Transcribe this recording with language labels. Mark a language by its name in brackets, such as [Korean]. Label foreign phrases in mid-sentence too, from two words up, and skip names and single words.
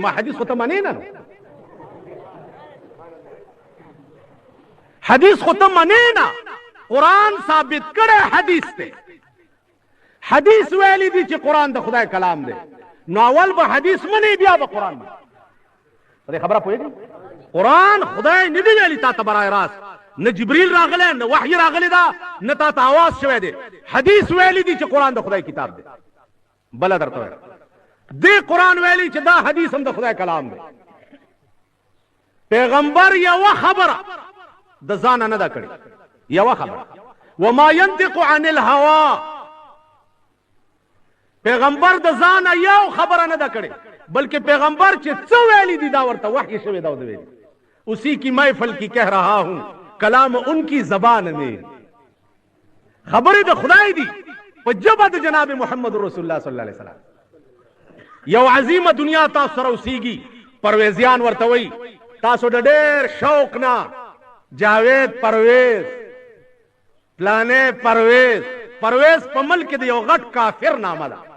[Pashto] ما حدیث خو ته منې نه، حدیث خو ته منې نه. قرآن ثابت کړی حدیث دی. حدیث ویلی دی چې قرآن د خدای کلام دی. نو اول به حدیث منی بیا به قرآن منی. په دې خبره پوهېږئ؟ قرآن خدای نه دی ویلی تا ته برای راست، نه جبریل راغلی نه وحی راغلی ده نه تا ته آواز شوی دی. حدیث ویلی دی چې قرآن د خدای کتاب دی. بله درته وایم دې قرآن ویلی چې دا حدیث هم د خدای کلام دی. پیغمبر یوه خبره د ځانه نه ده کړې، یوه خبره [Arabic] وما ينطق عن الهوا. [Pashto] پیغمبر د ځانه یو خبره نه ده کړې، بلکې پیغمبر چې څه ویلی دي دا ورته وحی شوی دا ویلی. [Urdu] اسی کی محفل کی کہہ رہا ہوں کلام ان کی زبان میں. [Pashto] خبرې د خدای دي په ژبه د جناب محمد [Arabic] رسول الله صلی الله علیه وسلم. [Pashto] یو عظیمه دنیا تاسو سره اوسېږي، پرویزیان ورته وایي. تاسو د ډېر شوق نه جاوید پرویز، پلانې پرویز په ملک کې د یو غټ کافر نامه ده.